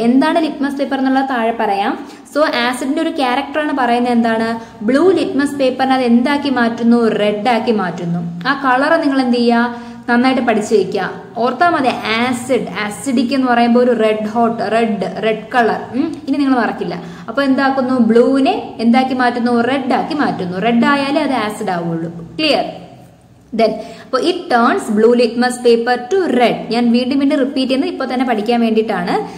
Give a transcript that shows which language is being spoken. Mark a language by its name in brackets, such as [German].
[Malayalam] എന്താണ് litmus paper എന്നുള്ളത് താഴെ പറയാം. സോ ആസിഡിന്റെ ഒരു ക്യാരക്ടറാണ് പറയുന്നത്, എന്താണ്, ബ്ലൂ ലിറ്റ്മസ് പേപ്പറിനെ അത് എന്താക്കി മാറ്റുന്നു, റെഡ് ആക്കി മാറ്റുന്നു. ആ കളർ നിങ്ങൾ എന്ത് ചെയ്യുക, നന്നായിട്ട് പഠിച്ചു വെക്കുക. ഓർത്താൽ മതി, ആസിഡിക് എന്ന് പറയുമ്പോൾ ഒരു റെഡ് കളർ. ഇനി നിങ്ങൾ മറക്കില്ല. അപ്പൊ എന്താക്കുന്നു, ബ്ലൂവിനെ എന്താക്കി മാറ്റുന്നു, റെഡ് ആക്കി മാറ്റുന്നു. റെഡ് ആയാലേ അത് ആസിഡ് ആവുള്ളൂ. ക്ലിയർ? [English] Then, [Malayalam] അപ്പോൾ [English] it turns blue litmus paper to red. [Malayalam] ഞാൻ വീണ്ടും റിപ്പീറ്റ് ചെയ്യുന്നത് ഇപ്പോൾ തന്നെ പഠിക്കാൻ വേണ്ടിയിട്ടാണ്.